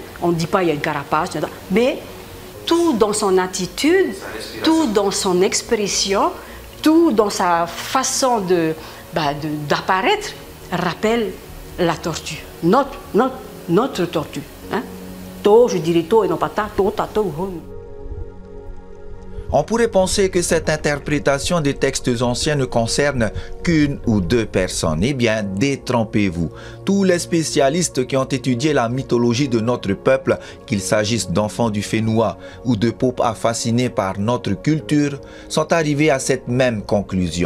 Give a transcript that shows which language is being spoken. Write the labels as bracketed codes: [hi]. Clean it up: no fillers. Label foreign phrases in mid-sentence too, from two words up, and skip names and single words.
[fr] On ne dit pas il y a une carapace, mais tout dans son attitude, tout dans son expression, tout dans sa façon d'apparaître rappelle la tortue, notre tortue. Hein? To, je dirais to et non pas ta, to, tato, honu. On pourrait penser que cette interprétation des textes anciens ne concerne qu'une ou deux personnes. Eh bien, détrompez-vous. Tous les spécialistes qui ont étudié la mythologie de notre peuple, qu'il s'agisse d'enfants du Fénoua ou de Popa fascinés par notre culture, sont arrivés à cette même conclusion.